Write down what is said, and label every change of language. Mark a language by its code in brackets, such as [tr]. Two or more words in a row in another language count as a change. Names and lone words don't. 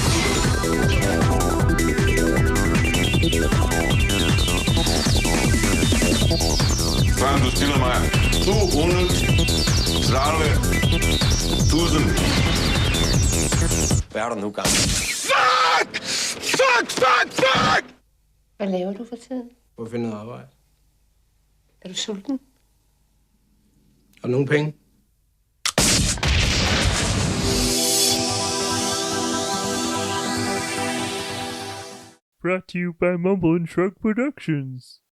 [da] Frank, du spiller mig 230.000. Hvad er der nu, gang? [en] Fuck! Fuck, fuck, fuck! [da] Hvad laver du for tiden? Hvor finder noget arbejde? Er du sulten? Har du nogen penge? [en] Brought to you by Mumble and Shrug Productions.